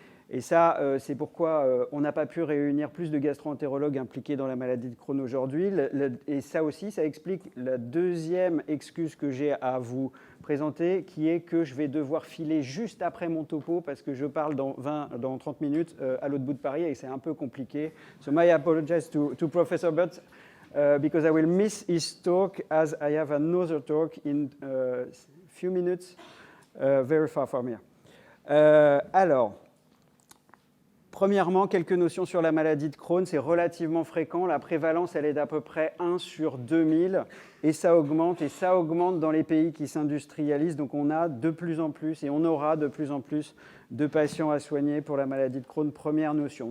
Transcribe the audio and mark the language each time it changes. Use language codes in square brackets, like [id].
[fr] Et ça, c'est pourquoi on n'a pas pu réunir plus de gastro-entérologues impliqués dans la maladie de Crohn aujourd'hui. Et ça aussi, ça explique la deuxième excuse que j'ai à vous présenter, qui est que je vais devoir filer juste après mon topo, parce que je parle dans 30 minutes à l'autre bout de Paris, et c'est un peu compliqué. [en] So my apologies to Professor Butts, because I will miss his talk, as I have another talk in a few minutes, very far from here. [fr] Alors, premièrement, quelques notions sur la maladie de Crohn. C'est relativement fréquent. La prévalence, elle est d'à peu près 1 sur 2000. Et ça augmente dans les pays qui s'industrialisent. Donc on a de plus en plus, et on aura de plus en plus de patients à soigner pour la maladie de Crohn. Première notion.